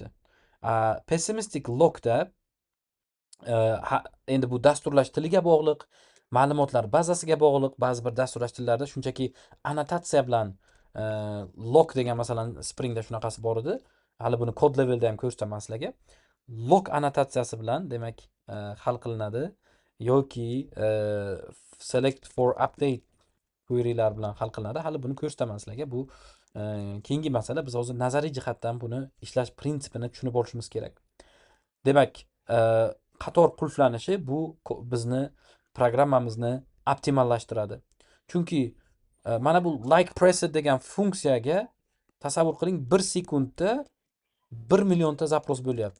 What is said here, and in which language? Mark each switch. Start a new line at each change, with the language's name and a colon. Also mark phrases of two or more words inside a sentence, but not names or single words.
Uzbek: Pessimistic lockda endi bu dasturlash tiliga bog'liq, ma'lumotlar bazasiga bog'liq. Ba'zi bir dasturlash tillarida shunchaki annotatsiya bilan lock degan masalan Springda shunaqasi bor edi. Hali buni kod levelda ham ko'rsataman sizlarga. Lock annotatsiyasi bilan demak hal qilinadi yoki
English: select for update
Uzbek: query'lar bilan hal qilinadi. Hali buni ko'rsataman sizlarga. Bu keyingi masala. Biz hozir nazariy jihatdan buni ishlash prinsipini tushunib olishimiz kerak. Demak, qator qulflanishi bu bizni programmamizni optimallashtiradi. Chunki mana bu
English: like pressed
Uzbek: degan funksiyaga tasavvur qiling, 1 sekundda 1 millionta zapros bo'lyapti.